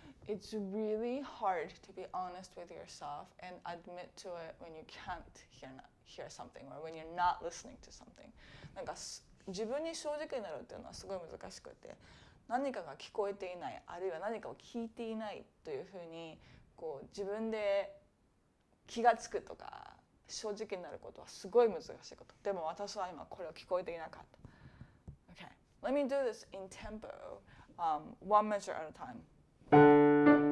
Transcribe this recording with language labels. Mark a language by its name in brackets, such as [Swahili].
[English] It it's really hard to be honest with yourself and admit to it when you can't hear something or when you're not listening to something. [Japanese] なんか自分に正直になるっていうのはすごい難しくて、何かが聞こえていない、あるいは何かを聞いていないというふうにこう自分で気がつくとか正直になることはすごい難しいこと。でも私は今これを聞こえていなかった。 [English] Okay, let me do this in tempo, one measure at a time.